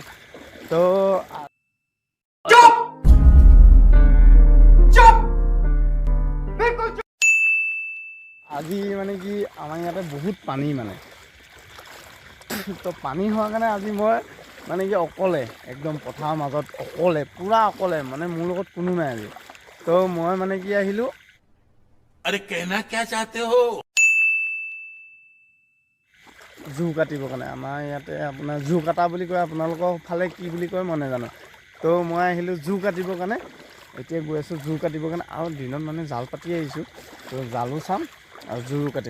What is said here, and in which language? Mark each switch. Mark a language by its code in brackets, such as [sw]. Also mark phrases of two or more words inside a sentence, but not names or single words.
[as] তো আজি মানে কি আমাৰ ইয়াতে বহুত পানী মানে, তো পানী হোৱাৰ কাৰণে আজি মই মানে কি অকলে একদম পথাৰৰ মাজত অকলে পূৰা অকলে, মানে মোৰ লগত কোনো নাই আজি। তো মই মানে কি আহিলোঁ, [hi] अरे कहना क्या चाहते हो? [as] জোৰ কাটিবৰ কাৰণে। আমাৰ ইয়াতে আপোনাৰ জোৰ কাটা বুলি কয়, আপোনালোকৰ ফালে কি বুলি কয় মই নাজানো। তো মই আহিলোঁ জোৰ কাটিবৰ কাৰণে, এতিয়া গৈ আছোঁ জোৰ কাটিবৰ কাৰণে। আৰু দিনত মানে জাল পাতি আহিছোঁ, তো জালো চাম আৰু জোৰো কাটিম।